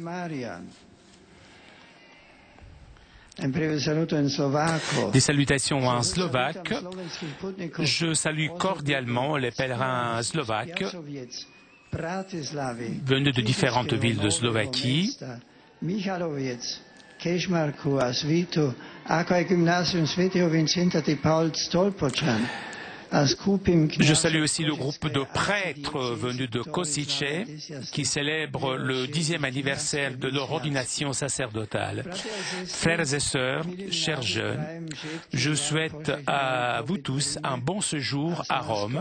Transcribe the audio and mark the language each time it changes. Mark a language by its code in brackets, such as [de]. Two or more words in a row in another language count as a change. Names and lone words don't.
[fr] Des salutations en slovaque. Je salue cordialement les pèlerins slovaques venus de différentes villes de Slovaquie. [sk] Kežmarku a Svitu, ako aj gymnázium svätého Vincenta de Paul Stolpočan. [fr] Je salue aussi le groupe de prêtres venus de Košice qui célèbrent le 10e anniversaire de leur ordination sacerdotale. Frères et sœurs, chers jeunes, je souhaite à vous tous un bon séjour à Rome.